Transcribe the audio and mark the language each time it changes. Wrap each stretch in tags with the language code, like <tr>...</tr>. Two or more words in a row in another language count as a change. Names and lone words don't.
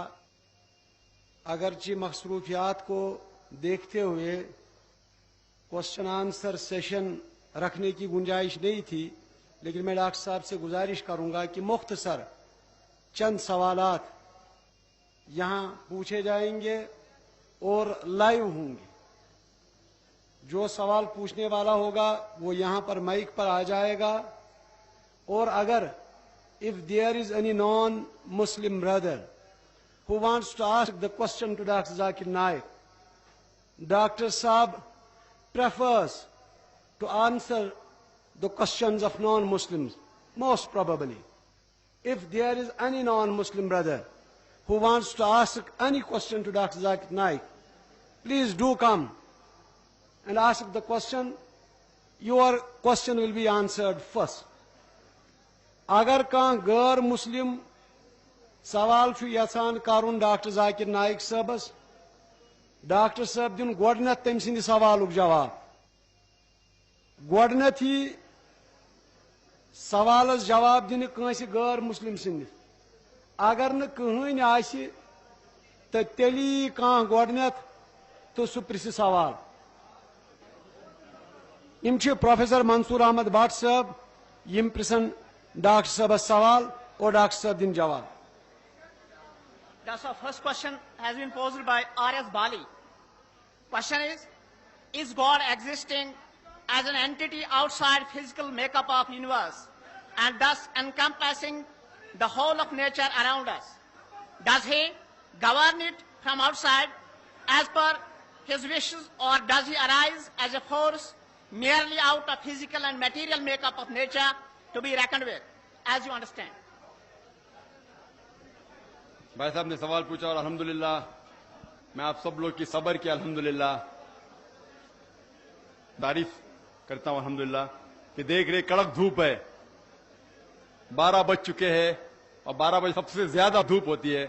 <ur>اگرچہ مصروفیات کو دیکھتے ہوئے</ur> <en>question answer session</en> <ur>رکھنے کی گنجائش نہیں تھی, لیکن میں ڈاکٹر صاحب سے گزارش کروں گا کہ مختصر چند سوالات یہاں پوچھے جائیں گے اور لائیو ہوں گے. جو سوال پوچھنے والا ہوگا وہ یہاں پر مائک پر آ جائے گا, اور اگر</ur> <en>if there is any non-Muslim brother who wants to ask the question to Dr. Zakir Naik, Dr. Saab prefers to answer the questions of non-Muslims, most probably. If there is any non-Muslim brother who wants to ask any question to Dr. Zakir Naik, please do come and ask the question. Your question will be answered first.</en> <ks>اگر کان غیر مسلم سوال چھُ یژھان کرُن ڈاکٹر ذاکر نائک صٲبس, ڈاکٹر صٲب دِن گۄڈٕنیتھ تٔمۍ سٕنٛدِ سوالُک جواب. گۄڈٕنیتھٕے سوالس جواب دِنہِ کٲنٛسہِ غٲر مسلم سٕنٛدِس. اگر نہٕ کٕہٕنۍ آسہِ تہٕ تیٚلہِ یی کانٛہہ گۄڈٕنیتھ تہٕ سُہ پرژھِ سوال. یِم چھِ پروفیسر منصور احمد بٹ صٲب, یِم پرژھن ڈاکٹر صاحبس سوال اور ڈاکٹر صاحب دن جواب.</ks> <en>That's our first question has been posed by R.S. Bali. Question is God existing as an entity outside physical makeup of universe and thus encompassing the whole of nature around us? Does he govern it from outside as per his wishes, or does he arise as a force merely out of physical and material makeup of nature to be reckoned with, as you understand?</en> <ur>بھائی صاحب نے سوال پوچھا اور الحمدللہ میں آپ سب لوگ کی صبر کی الحمدللہ تعریف کرتا ہوں الحمدللہ کہ دیکھ رہے کڑک دھوپ ہے, 12 بج چکے ہیں اور 12 بجے سب سے زیادہ دھوپ ہوتی ہے.</ur>